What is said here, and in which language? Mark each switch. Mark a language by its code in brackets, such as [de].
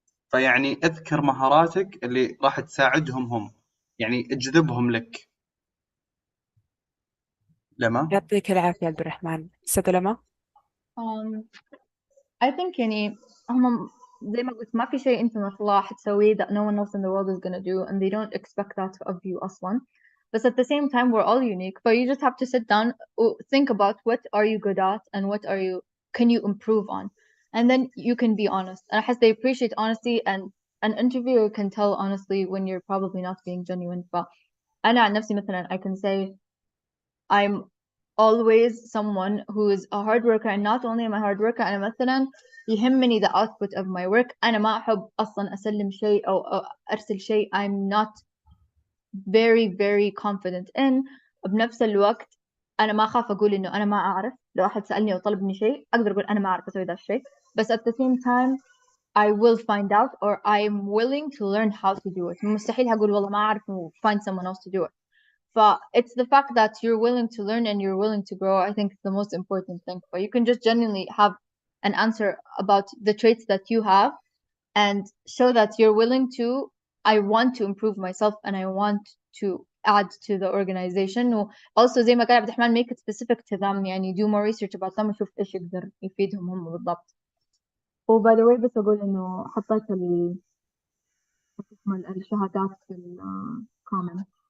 [ar] فيعني اذكر مهاراتك اللي راح تساعدهم هم، يعني اجذبهم لك. لما يعطيك العافية عبد الرحمن. أستاذة لما. [en] I think [ar] يعني هم زي ما قلت ما في شيء أنت ما شاء الله حتسويه [en] that no one else in the world is gonna do and they don't expect that of you [ar] أصلا. [en] But at the same time we're all unique, but you just have to sit down, think about what are you good at and what can you improve on, and then you can be honest. And I guess they appreciate honesty, and an interviewer can tell honestly when you're probably not being genuine. But [ar] أنا عن نفسي مثلا [en] I can say I'm always someone who is a hard worker, and not only am I hard worker [ar] أنا مثلا يهمني [en] the output of my work. [ar] أنا ما أحب أصلا أسلم شيء أو أرسل شيء [en] I'm not very confident in. [ar] بنفس الوقت أنا ما أخاف أقول إنه أنا ما أعرف. لو أحد سألني أو طلب مني شيء أقدر أقول أنا ما أعرف أسوي ذا الشيء، بس [en] at the same time I will find out or I'm willing to learn how to do it. [ar] مستحيل هقول والله ما أعرف و [en] find someone else to do it. It's the fact that you're willing to learn and you're willing to grow, I think, is the most important thing. But you can just genuinely have an answer about the traits that you have and show that you're willing to, I want to improve myself and I want to add to the organization. Also [ar] زي ما قال عبد الرحمن, [en] make it specific to them. [ar] يعني [en] do more research about them [ar] وشوف إيش يقدر يفيدهم هم بالضبط. وباي ذا واي بس أقول إنه حطيت الشهادات في الكومنت.